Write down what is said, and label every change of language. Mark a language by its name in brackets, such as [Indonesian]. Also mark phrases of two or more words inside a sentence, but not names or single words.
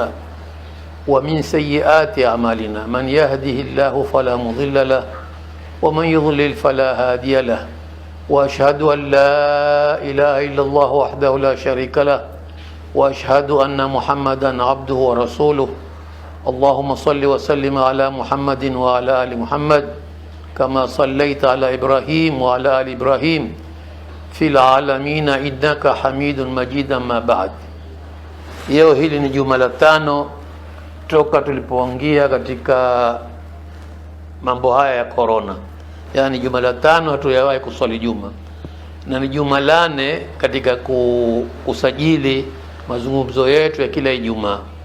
[Arabic] ومن سيئات أعمالنا من يهده الله فلا مضل له ومن يضلل فلا هادي له وأشهد أن لا إله إلا الله وحده لا شريك له وأشهد أن محمدا عبده ورسوله اللهم صل وسلم على محمد وعلى آل محمد كما صليت على إبراهيم وعلى آل إبراهيم في العالمين إنك حميد مجيد. ما بعد. [Swahili] Leo hili ni juma la 5 toka tulipoingia katika mambo haya ya corona, yani juma la 5 hatuyawahi kuswali juma, na ni juma la 4 katika kusajili mazungumzo yetu ya kila Ijumaa.